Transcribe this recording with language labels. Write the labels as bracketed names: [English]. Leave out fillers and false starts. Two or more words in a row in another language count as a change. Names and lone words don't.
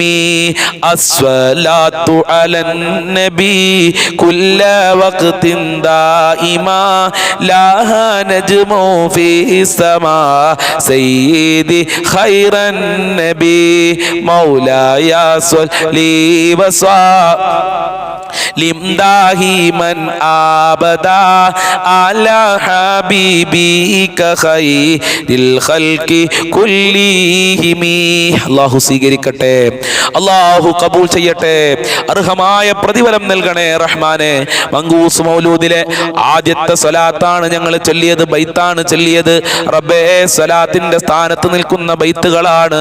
[Arabic] الصلاة على النبي كل وقت دائما لها نجم في السماء سيدي خير النبي. مولاي صل وسلم دائما أبدا على حبيبك خير الخلق كلهم. [Malayalam] അല്ലാഹു സ്വീകരിക്കട്ടെ, അല്ലാഹു കബൂൽ ചെയ്യട്ടെ, അർഹമായ പ്രതിഫലം നൽകണേ റഹ്മാനെ. മങ്കൂസ് മൗലൂദിലെ ആദ്യത്തെ സ്വലാത്താണ് ഞങ്ങൾ ചൊല്ലിയത്, ബൈത്താണ് ചൊല്ലിയത്. റബ്ബേ, സ്വലാത്തിന്റെ സ്ഥാനത്ത് നിൽക്കുന്ന ബൈത്തുകളാണ്.